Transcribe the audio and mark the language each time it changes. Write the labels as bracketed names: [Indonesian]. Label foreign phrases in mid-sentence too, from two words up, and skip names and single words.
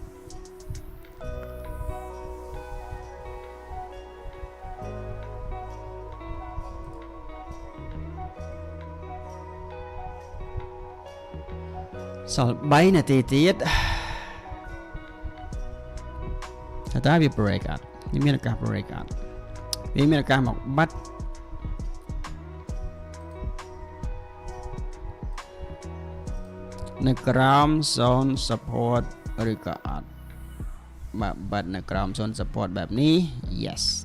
[Khmer] សល់3នាទីទៀតតែវា [English] break out [Khmer] វាមានឱកាស [English] break out [Khmer] វាមានឱកាសមកបាត់ នៅក្រោម [English] zone support [Khmer] ឬក៏អត់បាត់នៅក្រោម [English] zone support [Khmer] បែបនេះ yes